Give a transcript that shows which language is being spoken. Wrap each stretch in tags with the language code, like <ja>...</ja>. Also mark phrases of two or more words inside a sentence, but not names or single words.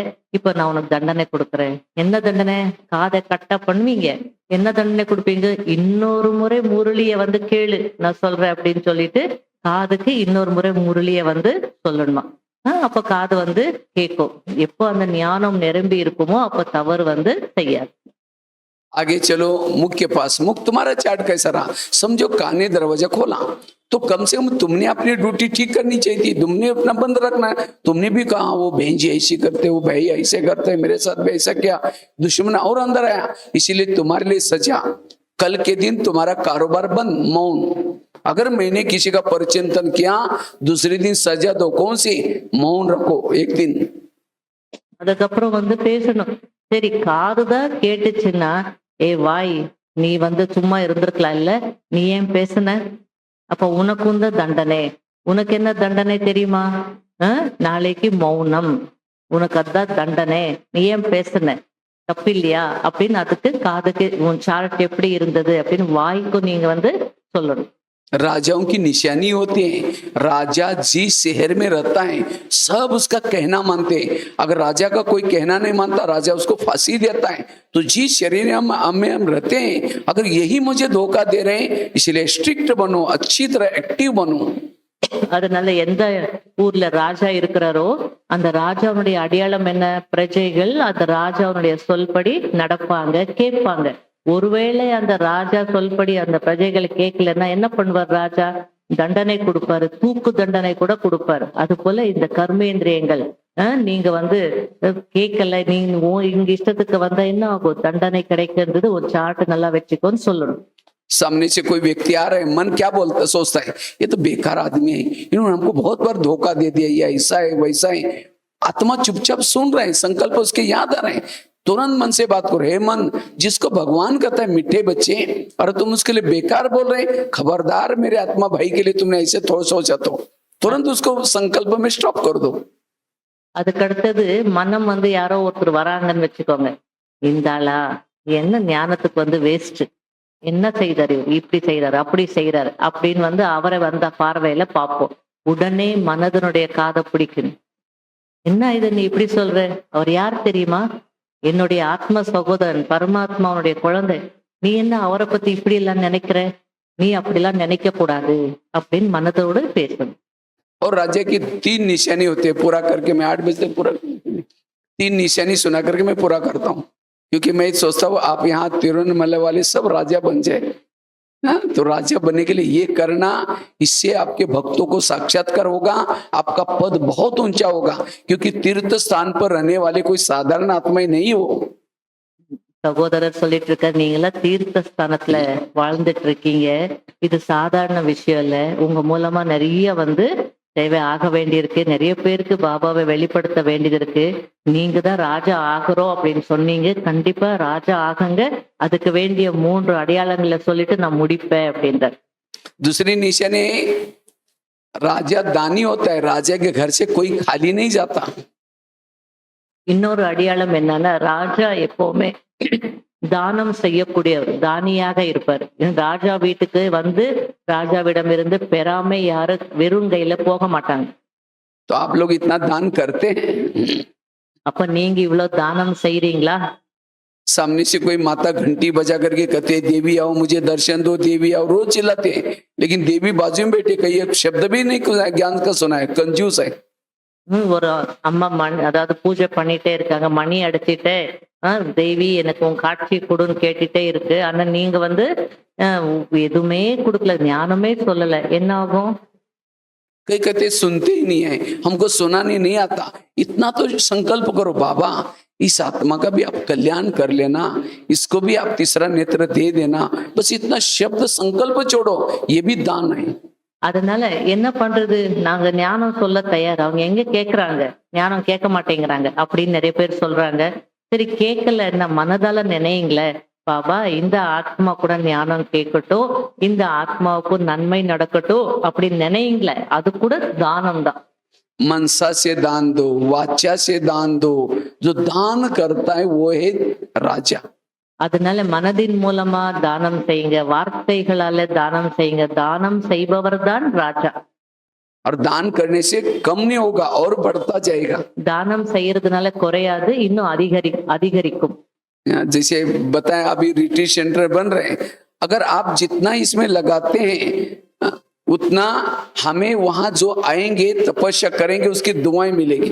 <ta>இப்ப நான் உனக்கு தண்டனை கொடுக்குறேன். என்ன தண்டனை? காதை கட்டா பண்ணுவீங்க. என்ன தண்டனை கொடுப்பீங்க? இன்னொரு முறை முரளிய வந்து கேளு, நான் சொல்றேன் அப்படின்னு சொல்லிட்டு காதுக்கு இன்னொரு முறை முரளிய வந்து சொல்லணுமா. அப்ப காது வந்து கேட்கும். எப்போ அந்த ஞானம் நிரம்பி இருக்குமோ அப்ப தவறு வந்து செய்யாது.</ta> <hi>आगे चलो मुख के पास। मुख तुम्हारा चैट कैसा रहा? समझो कान ने दरवाजा खोला तो कम से कम तुमने अपनी ड्यूटी ठीक करनी चाहिए थी, तुमने अपना बंद रखना है। तुमने भी कहा वो बहन जी ऐसी करते, वो भाई ऐसे करते, मेरे साथ भी ऐसा किया, दुश्मन और अंदर आया, इसीलिए तुम्हारे लिए सजा। कल के दिन तुम्हारा कारोबार बंद, मौन। अगर मैंने किसी का परिचिंतन किया दूसरे दिन सजा दो। कौन सी? मौन रखो एक दिन।</hi> <ta>அதுக்கப்புறம் வந்து பேசணும். சரி, காதுதான் கேட்டுச்சுன்னா, ஏ வாய், நீ வந்து சும்மா இருந்திருக்கலாம் இல்ல, நீ ஏன் பேசுன? அப்ப உனக்கும் தான் தண்டனை. உனக்கு என்ன தண்டனை தெரியுமா? நாளைக்கு மௌனம், உனக்கு அதான் தண்டனை. நீ ஏன் பேசுன? தப்பு இல்லையா அப்படின்னு அதுக்கு காதுக்கு உன் சார்ட் எப்படி இருந்தது அப்படின்னு வாய்க்கும் நீங்க வந்து சொல்லணும்.</ta> <hi>राजाओं की निशानी होती है। राजा जिस शहर में रहता है सब उसका कहना मानते हैं। अगर राजा का कोई कहना नहीं मानता राजा उसको फांसी देता है। तो जिस शरीर में हम रहते हैं, अगर यही मुझे धोखा दे रहे हैं, इसलिए स्ट्रिक्ट बनो, अच्छी तरह एक्टिव बनो।</hi> <ta>அதனால எந்த ஊர்ல ராஜா இருக்கிறாரோ அந்த ராஜாவுடைய அடையாளம் என்ன? பிரஜைகள் அந்த ராஜாவுடைய சொல்படி நடப்பாங்க, கேட்பாங்க. ஒருவேளை அந்த ராஜா சொல்படி அந்த பிரஜைகளை கேட்கலன்னா என்ன பண்ணுவார்? ராஜா தண்டனை கொடுப்பாரு, தூக்கு தண்டனை கூட கொடுப்பாரு. அது போல இந்த கர்மேந்திரியங்கள் நீங்க வந்து கேட்கல, நீங்க இங்க இஷ்டத்துக்கு வந்தா என்ன ஆகும்? தண்டனை கிடைக்கிறது ஒரு சார்ட் நல்லா வச்சுக்கோன்னு சொல்லணும்.</ta> <hi>सामने से कोई व्यक्ति आ रहा है, मन क्या बोलता सोचता है, ये तो बेकार आदमी है, इन्होंने हमको बहुत बार धोखा दे दिया, ये ऐसा है वैसा है। आत्मा चुपचाप सुन रहे हैं, संकल्प उसके याद आ रहे हैं, तुरंत मन से बात करो। हे मन, जिसको भगवान कहता है मीठे बच्चे, और तुम उसके लिए बेकार बोल रहे, खबरदार मेरे आत्मा भाई के लिए तुमने ऐसे थोड़ा सोचा तो तुरंत उसको संकल्प में स्टॉप कर दो।</hi> <ta>அதுக்கு அடுத்தது மனம் வந்து யாரோ ஒருத்தர் வராங்கன்னு வச்சுக்கோங்க. இந்தாளா என்ன ஞானத்துக்கு வந்து வேஸ்ட், என்ன செய்தாரு, இப்படி செய்யறாரு, அப்படி செய்யறாரு அப்படின்னு வந்து அவரை வந்த பார்வையில பார்ப்போம். உடனே மனதனுடைய காதை பிடிக்கணும். என்ன இது நீ இப்படி சொல்ற? அவர் யார் தெரியுமா? என்னுடைய ஆத்ம சகோதரன், பரமாத்மாவுடைய குழந்தை. நீ என்ன அவரை பத்தி இப்படி எல்லாம் நினைக்கிற? நீ அப்படிலாம் நினைக்க கூடாது அப்படின்னு மனதோடு பேசணும்.</ta> <hi>और राजा की 3 निशानी होती है, पूरा करके मैं 8 बजे तक पूरा 3 निशानी सुना करके मैं पूरा करता हूँ। क्योंकि मैं सोचता हूँ आप यहाँ तिरुवन्नमलई वाले सब राजा बन जाए। तो राजा बनने के लिए ये करना, इससे आपके भक्तों को साक्षात्कार होगा, आपका पद बहुत ऊंचा होगा। क्योंकि तीर्थ स्थान पर रहने वाले कोई साधारण आत्मा ही नहीं हो।</hi> <ta>சகோதரர் சொல்லிட்டு இருக்க, நீங்களா தீர்த்த ஸ்தானத்துல வாழ்ந்துட்டு இருக்கீங்க, இது சாதாரண விஷயம் இல்ல. உங்க மூலமா நிறைய வந்து தேவை ஆக வேண்டியிருக்கு, நிறைய பேருக்கு பாபாவை வெளிப்படுத்த வேண்டியது இருக்கு. நீங்க தான் ராஜா ஆகிறோம் அப்படின்னு சொன்னீங்க, கண்டிப்பா ராஜா ஆகுங்க. அதுக்கு வேண்டிய 3 அடையாளங்களை சொல்லிட்டு நான் முடிப்பேன் அப்படின்றார்.</ta> <hi>दूसरी निशानी, राजा दानी होता है, राजा के घर से कोई खाली नहीं जाता।</hi> <ta>இன்னொரு அடையாளம் என்னன்னா, ராஜா எப்பவுமே தானம் செய்யக்கூடியவர், தானியாக இருப்பார். ராஜா வீட்டுக்கு வந்து ராஜாவிடமிருந்து பெறாம யாரும் வெறும் கையில போக மாட்டாங்க.</ta> <hi>तो आप लोग इतना दान करते हैं?</hi> <ta>அப்ப நீங்க இவ்வளவு தானம் செய்றீங்களா?</ta> <hi>सामने से कोई माता घंटी बजा करके कहते हैं, देवी आओ मुझे दर्शन दो, देवी आओ, रोज चिल्लाते हैं, लेकिन देवी बाजू में बैठे कहीं एक शब्द भी नहीं ज्ञान का सुना है, कंजूस है।</hi> <ta>ஒரு அம்மா அதாவது பூஜை பண்ணிட்டே இருக்காங்க, மணி அடிச்சுட்டே தேவி எனக்கு உன் காட்சி கொடுன்னு கேட்டுட்டே இருக்கு. ஆனா நீங்க வந்து எதுவுமே கொடுக்கல, ஞானமே சொல்லல, என்ன ஆகும்?</ta> <hi>कई कहते सुनते ही नहीं है, हमको सुनाने नहीं आता। इतना तो संकल्प करो, बाबा इस आत्मा का भी आप कल्याण कर लेना, इसको भी आप तीसरा नेत्र दे देना, बस इतना शब्द संकल्प छोड़ो, ये भी दान है।</hi> <ta>அதனால என்ன பண்றது, நாங்க ஞானம் சொல்ல தயார், அவங்க எங்க கேக்குறாங்க, ஞானம் கேட்க மாட்டேங்கிறாங்க அப்படின்னு நிறைய பேர் சொல்றாங்க. சரி கேட்கல, என்ன மனதால நினைங்களே, பாபா இந்த ஆத்மா கூட ஞானம் கேட்கட்டும், இந்த ஆத்மாவுக்கு நன்மை நடக்கட்டும் அப்படின்னு நினைங்களே, அது கூட தானம் தான்.</ta> <hi>मनसा से दान दो, वाचा से दान दो, जो दान करता है वो है राजा।</hi> <ta>அதனால மனதின் மூலமா தானம் செய்யுங்க, வார்த்தைகளால தானம் செய்யுங்க, தானம் செய்பவர் தான் ராஜா.</ta> <hi>और दान करने से कम नहीं होगा और बढ़ता जाएगा।</hi> <ta>தானம் செய்யறதுனால குறையாது, இன்னும் அதிகரிக்கும்.</ta> <hi>जैसे बताया अभी</hi> <en>retreat centre</en> <hi>बन रहे हैं, अगर आप जितना इसमें लगाते हैं उतना हमें वहां जो आएंगे तपस्या करेंगे उसकी दुआएं मिलेगी।</hi>